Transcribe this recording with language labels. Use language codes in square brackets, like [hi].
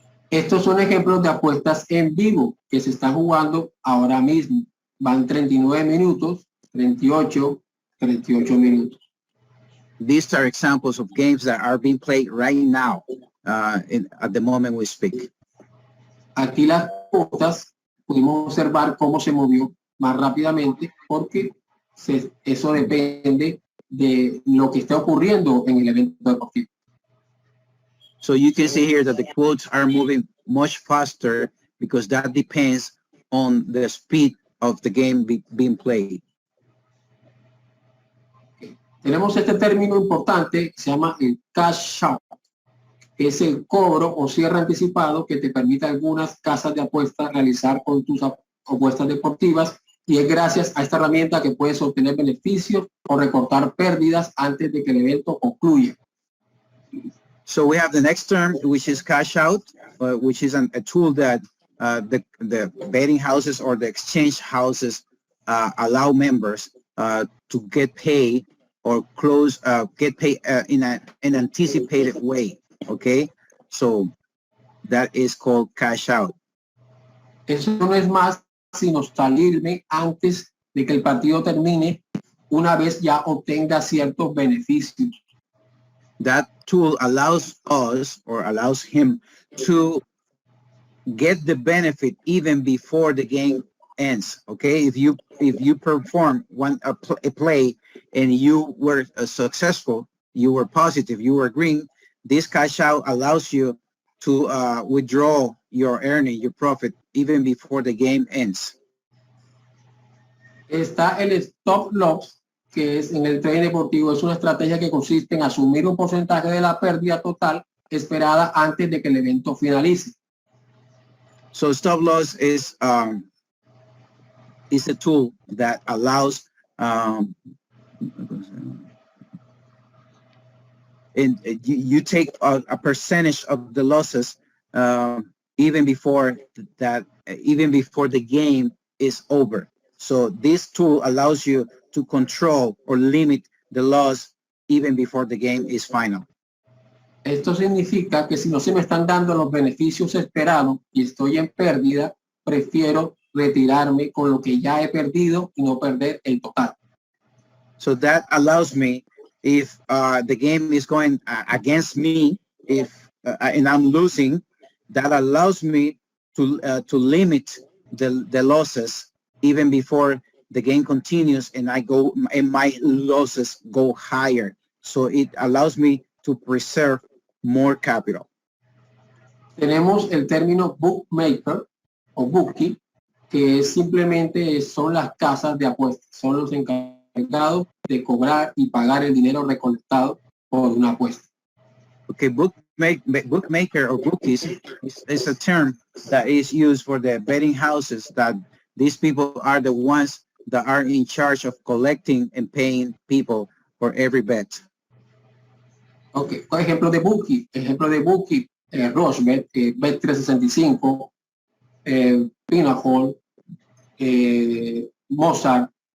[es] Estos son ejemplos de apuestas en vivo que se están jugando ahora mismo. Van 39 minutos, 38 minutos. [en] These are examples of games that are being played right now, at the moment we speak. [es] Aquí las cuotas pudimos observar cómo se movió más rápidamente porque eso depende de lo que esté ocurriendo en el evento deportivo. [en] So you can see here that the quotes are moving much faster because that depends on the speed of the game being played. Okay. [es] Tenemos este término importante que se llama el cash out, que es el cobro o cierre anticipado que te permite a algunas casas de apuestas realizar con tus apuestas deportivas, y es gracias a esta herramienta que puedes obtener beneficios o recortar pérdidas antes de que el evento concluya. [en] So we have the next term, which is cash out, which is a tool that the betting houses or the exchange houses allow members to get paid or get paid in an anticipated way. Okay, so that is called cash out. [es] Eso no es más sino salirme antes de que el partido termine una vez ya obtenga ciertos beneficios. [en] That tool allows us, or allows him, to get the benefit even before the game ends. Okay, if you perform a play and you were successful, you were positive, you were green, this cash out allows you to withdraw your earning, your profit, even before the game ends. [es] Está el stop loss, que es en el trading deportivo, es una estrategia que consiste en asumir un porcentaje de la pérdida total esperada antes de que el evento finalice. [en] So stop loss is a tool that allows and you take a percentage of the losses even before the game is over. So this tool allows you to control or limit the loss even before the game is final. [es] Esto significa que si no se me están dando los beneficios esperados y estoy en pérdida, prefiero retirarme con lo que ya he perdido y no perder el total. [en] So that allows me, if the game is going against me, and I'm losing, that allows me to limit the losses even before the game continues and my losses go higher. So it allows me to preserve more capital. [es] Tenemos el término bookmaker o bookie, que simplemente son las casas de apuestas, son los encargados de cobrar y pagar el dinero recolectado por una apuesta. [en] Okay, bookmaker or bookies is a term that is used for the betting houses, that these people are the ones that are in charge of collecting and paying people for every bet. [es] Okay, por ejemplo de bookie, Rochebet, Bet365, Pinnacle, Mozart.